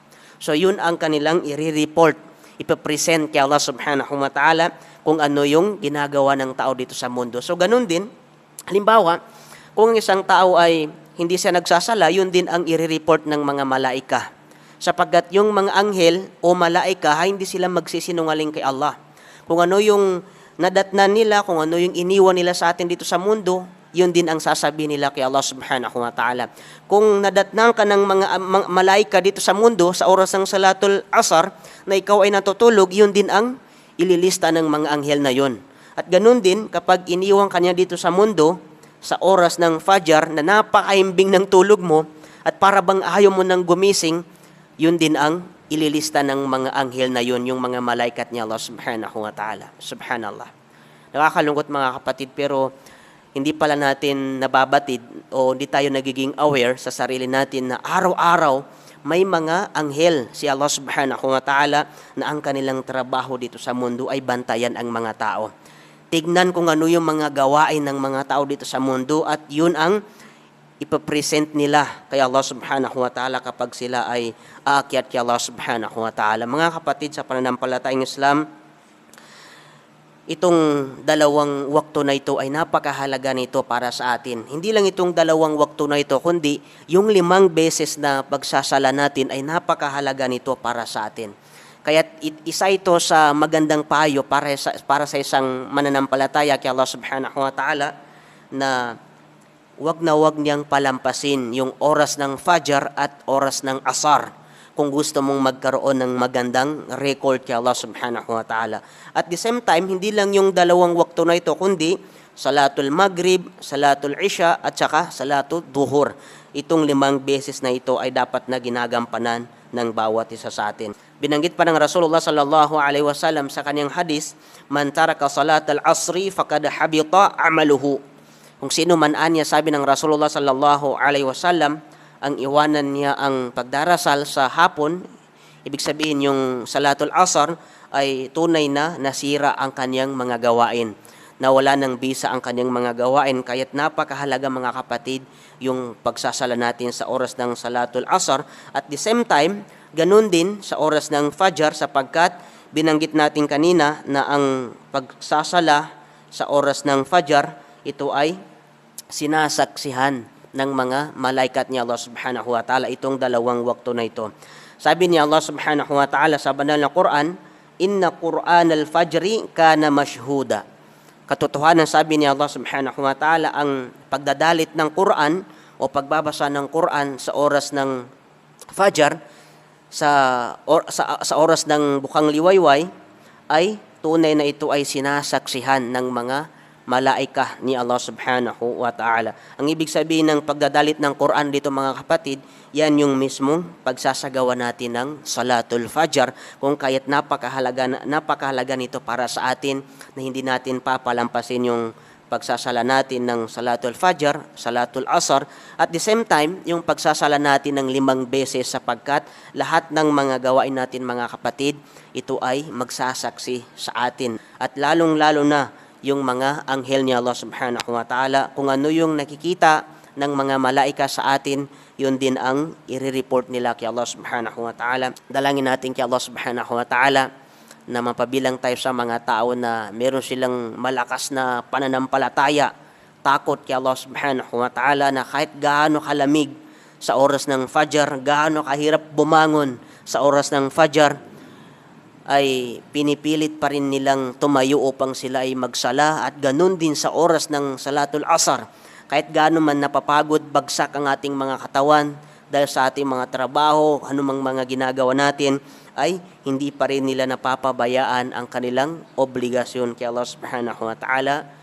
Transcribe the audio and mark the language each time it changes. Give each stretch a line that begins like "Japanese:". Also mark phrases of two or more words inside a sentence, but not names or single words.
Filipino: So yun ang kanilang i-report, ipapresent kay
Arabic: الله سبحانه وتعالى
Filipino: kung ano yung ginagawa ng tao dito sa mundo. So ganun din, halimbawa, kung isang tao ay hindi siya nagsasala, yun din ang i-report ng mga malaika. Sapagkat yung mga anghel o malaika, hindi sila magsisinungaling kay Allah. Kung ano yung nadatnan nila, kung ano yung iniwan nila sa atin dito sa mundo, yun din ang sasabihin nila kay
Arabic: الله سبحانه وتعالى.
Filipino: Kung nadatnan ka ng mga malaika dito sa mundo sa oras ng Salatul Asr na ikaw ay natutulog, yun din ang ililista ng mga anghel na yun. At ganun din, kapag iniwan ka niya dito sa mundo, sa oras ng Fajr na napakaimbing ng tulog mo at para bang ayaw mo nang gumising, yun din ang ililista ng mga anghel na yun, yung mga malaikat ni
Arabic: الله سبحانه وتعالى.
Filipino: Subhanallah. Nakakalungkot mga kapatid, pero hindi pala natin nababatid o hindi tayo nagiging aware sa sarili natin na araw-araw may mga anghel si
Arabic: الله سبحانه وتعالى
Filipino: na ang kanilang trabaho dito sa mundo ay bantayan ang mga tao. Tignan kung ano yung mga gawain ng mga tao dito sa mundo at yun ang ipapresent nila kay
Arabic: الله سبحانه وتعالى
Filipino: kapag sila ay aakyat kay
Arabic: الله سبحانه وتعالى.
Filipino: Mga kapatid sa pananampalatayang Islam, itong dalawang wakto na ito ay napakahalaga nito para sa atin. Hindi lang itong dalawang wakto na ito, kundi yung 5 beses na pagsasala natin ay napakahalaga nito para sa atin. Kaya isa ito sa magandang payo para sa isang mananampalataya kay
Arabic: الله سبحانه وتعالى
Filipino: na wag niyang palampasin yung oras ng Fajr at oras ng Asar kung gusto mong magkaroon ng magandang record kay
Arabic: الله سبحانه وتعالى.
English: At the same time,
Filipino: hindi lang yung dalawang wakto na ito, kundi Salatul Maghrib, Salatul Isha, at saka Salatul Duhur. Itong 5 beses na ito ay dapat na ginagampanan ng bawat isa sa atin. Binanggit pa ng Rasulullah
Arabic: صلى الله عليه وسلم
Filipino: sa kanyang hadis,
Arabic: من ترك صلاة العصر فقد حبط عمله.
Filipino: Kung sino man anya, sabi ng Rasulullah
Arabic: صلى الله عليه وسلم,
Filipino: ang iwanan niya ang pagdarasal sa hapon, ibig sabihin yung Salatul Asr ay tunay na nasira ang kanyang mga gawain. Nawala ng bisa ang kanyang mga gawain, kaya't napakahalaga mga kapatid yung pagsasala natin sa oras ng Salatul Asr.
English: At the same time,
Filipino: ganun din sa oras ng Fajr sapagkat binanggit natin kanina na ang pagsasala sa oras ng Fajr, ito ay sinasaksihan ng mga malaikat ni
Arabic: الله سبحانه وتعالى
Filipino: itong dalawang wakto na ito. Sabi ni
Arabic: الله سبحانه وتعالى
Filipino: sa banal na Quran,
Arabic: إن قرآن الفجر كان مشهودا.
Filipino: Katotohanan, sabi ni
Arabic: الله سبحانه وتعالى,
Filipino: ang pagdadalit ng Quran o pagbabasa ng Quran sa oras ng Fajr, sa oras ng bukang liwayway, ay tunay na ito ay sinasaksihan ng mga malaika ni
Arabic: الله سبحانه وتعالى.
Filipino: Ang ibig sabihin ng pagdadalit ng Quran dito mga kapatid, yan yung mismong pagsasagawa natin ng Salatul Fajr, kung kaya't napakahalaga nito para sa atin na hindi natin papalampasin yung pagsasala natin ng Salatul Fajr, Salatul Asr,
English: at the same time,
Filipino: yung pagsasala natin ng 5 beses sapagkat lahat ng mga gawain natin mga kapatid, ito ay magsasaksi sa atin. At lalong-lalo na yung mga anghel ni
Arabic: الله سبحانه وتعالى,
Filipino: kung ano yung nakikita ng mga malaika sa atin, yun din ang i-report nila kay
Arabic: الله سبحانه وتعالى.
Filipino: Dalangin natin kay
Arabic: الله سبحانه وتعالى
Filipino: na mapabilang tayo sa mga tao na meron silang malakas na pananampalataya, takot kay
Arabic: الله سبحانه وتعالى,
Filipino: na kahit gaano kalamig sa oras ng Fajr, gaano kahirap bumangon sa oras ng Fajr, ay pinipilit pa rin nilang tumayo upang sila ay magsala, at ganun din sa oras ng Salatul Asr. Kahit gaano man napapagod, bagsak ang ating mga katawan dahil sa ating mga trabaho, anumang mga ginagawa natin, ay hindi pa rin nila napapabayaan ang kanilang obligasyon kay
Arabic: الله سبحانه وتعالى.